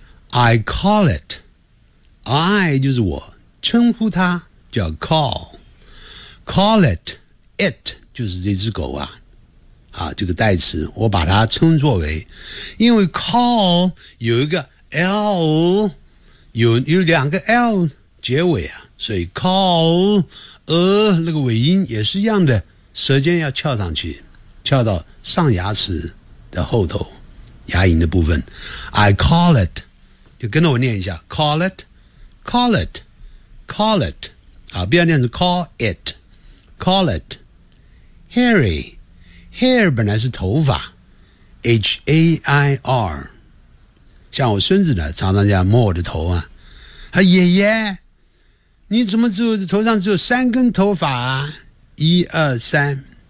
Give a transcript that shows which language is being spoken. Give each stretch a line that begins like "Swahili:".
English: I call it，
Chinese: I 就是我称呼它叫 call it， it 就是这只狗啊，啊，这个代词我把它称作为，因为 call 有一个 L， 有两个 L 结尾啊，所以 call 那个尾音也是一样的，舌尖要翘上去，翘到上牙齿的后头牙龈的部分。
English: I call it，
Chinese: 就跟着我念一下
English: call it call it call it，
Chinese: 好，不要念成
English: call it call it。
Chinese: Harry， hair 本来是头发， H-A-I-R， 像我孙子呢常常这样摸我的头啊，爷爷你怎么只有头上只有三根头发啊？一二三。